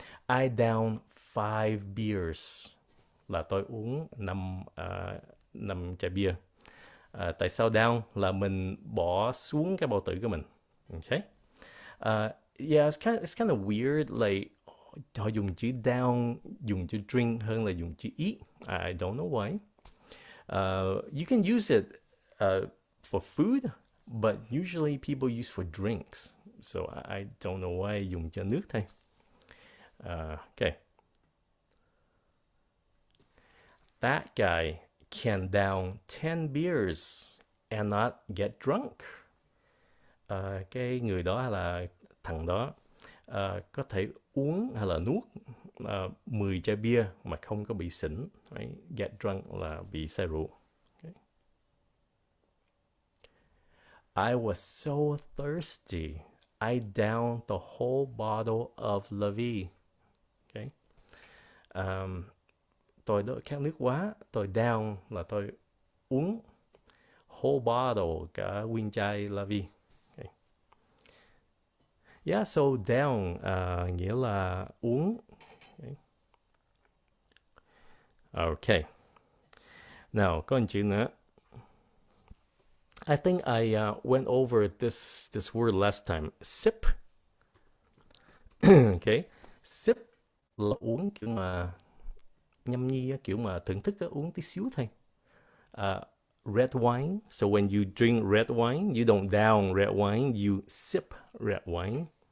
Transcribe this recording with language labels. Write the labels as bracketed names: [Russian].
[English] I down 5 beers, [Vietnamese] là tôi uống 5 chai bia. Tại sao down là mình bỏ xuống cái bao tử của mình. Okay. [English] Yeah, it's kind of weird, like [Vietnamese] họ dùng chữ down, dùng chữ drink hơn là dùng chữ eat. [English] I don't know why. You can use it for food, but usually people use for drinks. So I don't know why [Vietnamese] dùng cho nước thôi. [English] Okay. That guy can down 10 beers and not get drunk. [Vietnamese] Cái người đó hay là thằng đó có thể uống hay là nuốt 10 chai bia mà không có bị xỉn. Right? Get drunk là bị say rượu. Okay. [English] I was so thirsty. I downed the whole bottle of La Vie. Okay. [Vietnamese] Tôi khát nước quá. Tôi down là tôi uống whole bottle, cả nguyên chai La Vie. Okay. Yeah, so down nghĩa là uống. [English] Okay. [Vietnamese] Okay. Now, có một chữ nữa. [English] I think I went over this word last time. Sip. Okay. [Vietnamese] Sip là uống kiểu mà nhâm nhi, kiểu mà thưởng thức, uống tí xíu thôi. [English] Red wine. So when you drink red wine, you don't down red wine, you sip red wine.